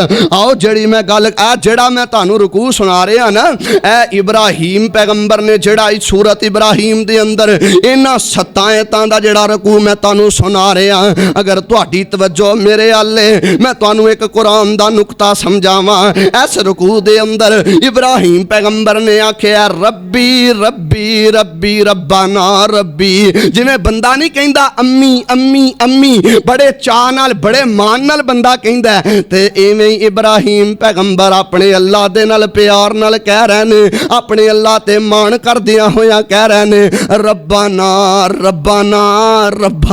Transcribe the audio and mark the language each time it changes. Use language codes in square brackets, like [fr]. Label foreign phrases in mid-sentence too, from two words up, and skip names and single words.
[pa] ਆਓ ਜਿਹੜੀ ਮੈਂ ਗੱਲ ਜਿਹੜਾ ਮੈਂ ਤਾਨੂੰ ਰੁਕੂ ਸੁਣਾ ਰਿਹਾ ਨਾ, ਏ ਇਬਰਾਹੀਮ ਪੈਗ਼ੰਬਰ ਨੇ ਜਿਹੜਾ ਸੂਰਤ ਇਬਰਾਹੀਮ ਦੇ ਅੰਦਰ ਇਨ੍ਹਾਂ 7 ਆਯਤਾਂ ਦਾ ਜਿਹੜਾ ਰੁਕੂ ਮੈਂ ਤਾਨੂੰ ਸੁਣਾ ਰਿਹਾ। ਅਗਰ ਤੁਹਾਡੀ ਤਵੱਜੋ ਮੇਰੇ ਆਲੇ, ਮੈਂ ਤੁਹਾਨੂੰ ਏਕ ਕ਼ੁਰਆਨ ਦਾ ਨੁਕਤਾ ਸਮਝਾਵਾਂ। ਇਸ ਰੁਕੂ ਦੇ ਅੰਦਰ ਇਬਰਾਹੀਮ ਪੈਗ਼ੰਬਰ ਨੇ ਆਖਿਆ [ar] ربي ربي ربي ربنا ربي. [pa] ਜਿਵੇਂ ਬੰਦਾ ਨਹੀਂ ਕਹਿੰਦਾ ਅੰਮੀ ਅੰਮੀ ਅੰਮੀ, ਬੜੇ ਚਾਹ ਨਾਲ ਬੜੇ ਮਾਣ ਨਾਲ ਬੰਦਾ ਕਹਿੰਦਾ ਹੈ, ਤੇ ਇਵੇਂ ਇਬਰਾਹੀਮ ਪੈਗ਼ੰਬਰ ਅਪਣੇ ਅੱਲਾਹ ਦੇ ਨਾਲ ਪਿਆਰ ਨਾਲ ਕਹਿ ਰਹੇ ਨੇ, ਅਪਣੇ ਅੱਲਾਹ ਤੇ ਮਾਣ ਕਰਦਿਆਂ ਹੋਇਆ ਕਹਿ ਰਹੇ ਨੇ, अपने अल्लाह ते मान करदियां होया कह रहे ने [ar] ربنا ربنا ربنا